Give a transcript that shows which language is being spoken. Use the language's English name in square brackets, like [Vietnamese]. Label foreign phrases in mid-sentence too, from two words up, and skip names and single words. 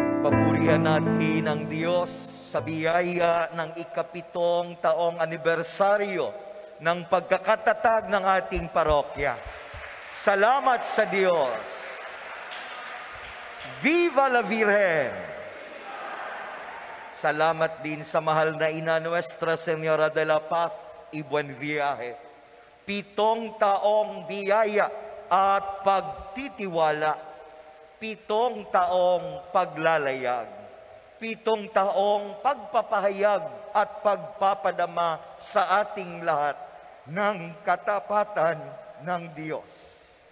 [Filipino] Papurihan natin ang Diyos sa biyaya ng ika-7 taong anibersaryo ng pagkakatatag ng ating parokya. Salamat sa Diyos! [Spanish] Viva la Virgen! [Filipino] Salamat din sa mahal na ina Nuestra Señora de la Paz y Buen Viaje. 7 taong biyaya at pagtitiwala. 7 taong paglalayag, 7 taong pagpapahayag at pagpapadama sa ating lahat ng katapatan ng Diyos.